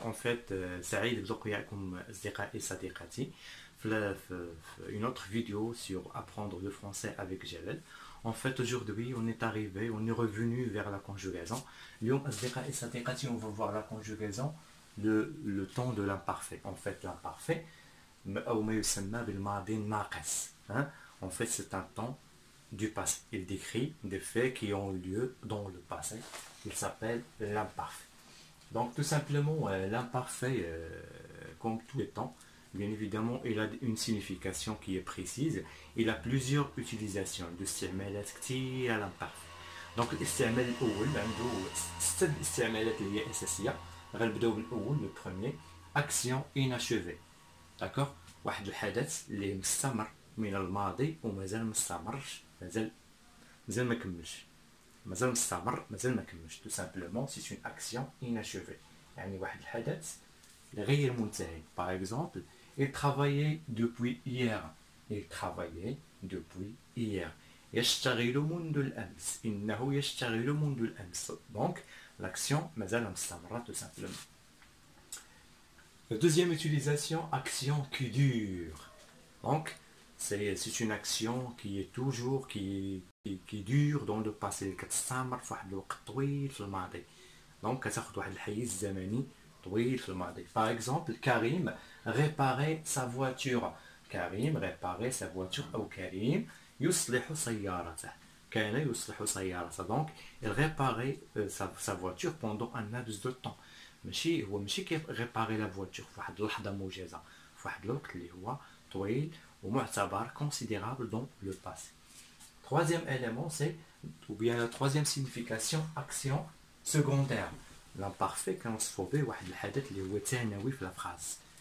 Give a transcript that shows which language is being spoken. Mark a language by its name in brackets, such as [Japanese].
[French] En fait, Saïd [Arabic] بزوقياكم أصدقائي صديقاتي [French] في une autre vidéo sur Apprendre le français avec Jalel. En fait, aujourd'hui, on est arrivé, on est revenu vers la conjugaison. [Arabic] اليوم أصدقائي صديقاتي, [French] on va voir la conjugaison, le temps de l'imparfait. En fait, l'imparfait, [Arabic] أو ما يسمى بالماضي الناقص. [French] En fait, c'est un temps du passé. Il décrit des faits qui ont eu lieu dans le passé. Il s'appelle l'imparfait. Donc tout simplement, l'imparfait, comme tous les temps, bien évidemment, il a une signification qui est précise. Il a plusieurs utilisations. [Arabic] الاستعمالات كتير على l'imparfait. Donc الاستعمال الأول عنده 6 استعمالات اللي هي أساسية. غنبداو بالأول, [French] le premier, action inachevée. D'accord? [Arabic] واحد الحدث اللي مستمر من الماضي ومازال مستمرش, مازال ما كملش, مازال مستمر, مازال ما كملش. [French] tout simplement c'est une action inachevée. [Arabic] يعني واحد الحدث غير منتهي. [French] par exemple, il travaillait depuis hier. il travaillait depuis hier. [Arabic] يشتغل منذ الأمس. إنه يشتغل منذ الأمس. [French] donc l'action [Arabic] مازال مستمرة [French] tout simplement. La deuxième utilisation, action qui dure. Donc c'est une action qui est toujours, qui dure dans le passé. [Arabic] كتستمر في واحد الوقت طويل في الماضي. donc كتاخد واحد الحيز زمني طويل في الماضي. [French] par exemple, Karim réparait sa voiture. Karim réparait sa voiture. [Arabic] أو كريم يصلح سيارته. كان يصلح سيارته. [French] donc il réparait sa voiture pendant un laps de temps. [Arabic] ماشي كيف [French] réparer la voiture [Arabic] في واحد اللحظة موجزة, في واحد الوقت اللي هو طويل ومعتبر [French] considérable dans le passé. Troisième élément, c'est, ou bien la troisième signification, action secondaire. [Arabic] L'imparfait كنوصفو به واحد الحدث اللي هو ثانوي في la phrase.